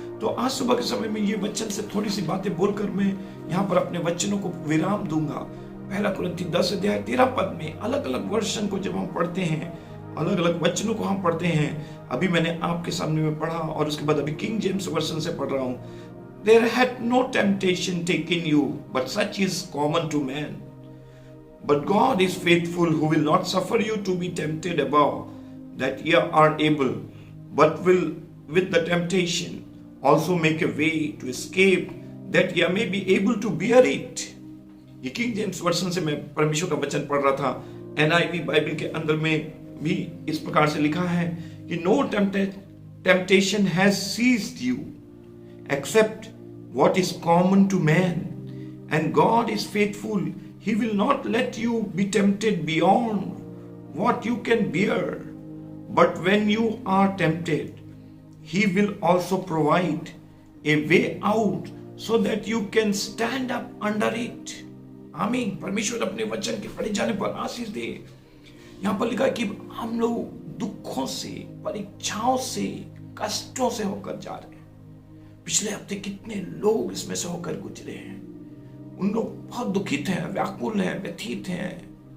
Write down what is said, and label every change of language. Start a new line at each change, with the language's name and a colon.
Hindi: तो आज सुबह के समय में ये वचन से थोड़ी सी बातें बोलकर मैं यहाँ पर अपने वचनों को विराम दूंगा। 1 कुरिन्थी 10 अध्याय 13 पद में अलग अलग वर्षन को जब हम पढ़ते हैं, अलग अलग वचनों को हम पढ़ते हैं, अभी मैंने आपके सामने में पढ़ा और उसके बाद अभी किंग जेम्स वर्जन से पढ़ रहा हूं।
English: There had no temptation taken you, but such is common to man. But God is faithful, who will not suffer you to be tempted above that ye are able, but will with the temptation also make a way to escape, that ye may be able to bear it.
Hindi: ये king James version से मैं परमेश्वर का वचन पढ़ रहा था। NIV Bible के अंदर में भी इस प्रकार से लिखा है कि
English: no temptation has seized you except what is common to man. And God is faithful. He will not let you be tempted beyond what you can bear. But when you are tempted, He will also provide a way out so that you can stand up under it.
Hindi: आमीन। परमेश्वर अपने वचन के पढ़े जाने पर आशीष दे। यहाँ पर लिखा कि हम लोग दुखों से, परीक्षाओं से, कष्टों से होकर जा रहे हैं। पिछले हफ्ते कितने लोग इसमें से होकर गुजरे हैं। उन लोग बहुत दुखित हैं, व्याकुल हैं, व्यथित हैं।